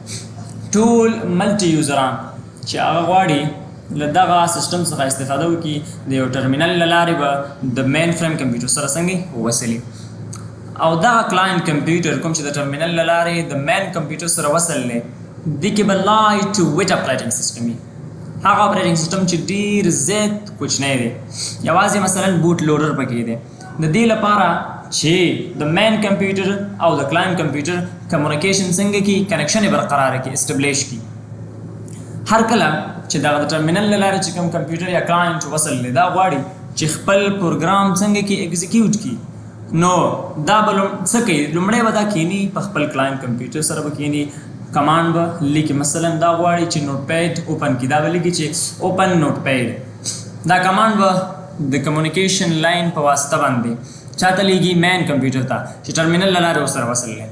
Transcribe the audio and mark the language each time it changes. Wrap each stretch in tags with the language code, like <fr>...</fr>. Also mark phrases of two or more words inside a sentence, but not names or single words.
<ps>ټول</ps> <en>multi users</en> <ps>چې هغه غواړي له دغه سیسټم څخه استفاده وکړي د یو ټرمینل له لارې به د</ps> <en>mainframe computer</en> <ps>سره څنګه وصلي او دغه</ps> <en>client computer</en> <ps>کوم چې د ټرمینل له لارې د</ps> <en>main computer</en> <ps>سره وصل دی دې کې به</ps> <en>lightweight operating system</en> <ps>وي. هغه</ps> <en>operating system</en> <ps>چې ډېر زیات کوچنی دی یوازې مثلا</ps> <en>boot loader</en> <ps>پکې دی د دې لپاره چې د</ps> <en>main computer</en> <ps>او د</ps> <en>client computer communication</en> <ps>څنګه کی کنیکشن برقرار کی اسټابلیش کی. هر کله چې دغه د ټرمینل له لارې چې کوم کمپیوټر یا کلاینټ وصل دی دا غواړي چې خپل پروګرام څنګه کې ایگزیکیوټ کړي نو دا به څه کوي لومړی به دا کینی په خپل</ps> <en>client computer</en> <ps>سره به کینی کمانډ به لیکي مثلا دا غواړي چې</ps> <en>notepad open</en> <ps>کړي دا به لیکي چې</ps> <en>open notepad</en> <ps>دا کمانډ به د</ps> <en>communication line</en> <ps>په واسطه باندې چاته لیږي</ps> <en>main computer</en> <ps>ته چې ټرمینل له لارې ورسره وصل دی.</ps>